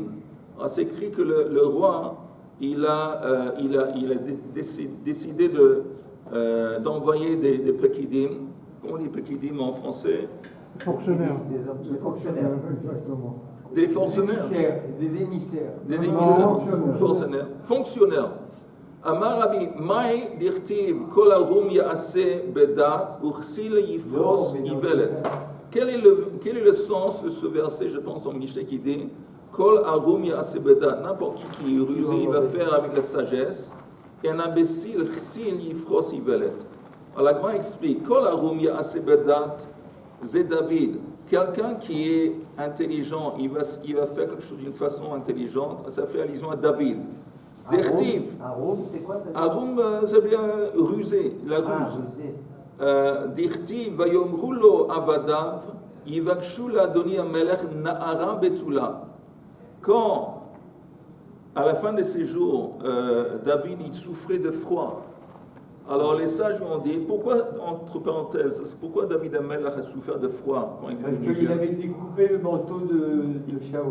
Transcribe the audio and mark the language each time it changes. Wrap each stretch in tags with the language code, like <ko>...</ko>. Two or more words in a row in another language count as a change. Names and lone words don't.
<fr>C'est écrit que le roi, il a décidé d'envoyer des Pekidim. Comment on dit Pekidim en français? Fonctionnaire. Des fonctionnaires. Exactement. Des fonctionnaires. Des émissaires. Des émissaires. Fonctionnaires.</fr> <he>אמר רבי מאי דכתיב כל ערום יעשה בדעת וכסיל יפרש אולת.</he> <fr>Quel est le sens de ce verset, je pense, en Mishnah qui dit</fr> <he>כל ערום יעשה בדעת.</he> <fr>N'importe qui est rusé, il va faire avec la sagesse. Et un imbécile,</fr> <he>וכסיל יפרש אולת.</he> <fr>Alors la Gemara explique</fr> <he>כל ערום יעשה בדעת,</he> <fr>c'est David. Quelqu'un qui est intelligent, il va faire quelque chose d'une façon intelligente, ça fait allusion à David. Dertiv. Arum, c'est quoi ça? Arum, ça veut dire rusé, la ruse. Rusé.</fr> <he>דכתיב ויאמרו לו עבדיו יבקשו לאדני המלך נערה בתולה.</he> <fr>Quand, à la fin de ses jours, David, il souffrait de froid. Alors les sages lui ont dit, pourquoi, entre parenthèses, pourquoi David Amelech a souffert de froid quand il Parce est venu qu'il avait découpé le manteau de Shaul.</fr>